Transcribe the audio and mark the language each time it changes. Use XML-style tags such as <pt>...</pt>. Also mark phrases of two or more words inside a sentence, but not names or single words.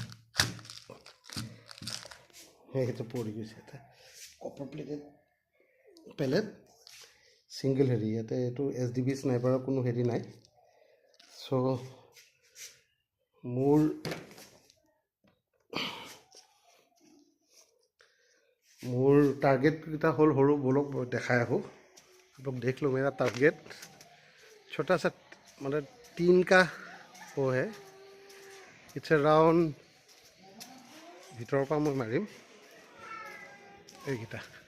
<as>সেইটো পৰি গৈছে এটা</as> <en>copper plated pellet single</en> <as>হেৰি। ইয়াতে এইটো SDB স্নাইপাৰৰ কোনো হেৰি নাই। চ' মোৰ টাৰ্গেটকেইটা হ'ল সৰু বলক দেখাই আহোঁ।</as> <hi>आप लोग देख लो मेरा टारगेट छोटा सा 3 का वो है।</hi> <en>it's around</en> <as>ভিতৰৰ পৰা মই মাৰিম এইকেইটা।</as>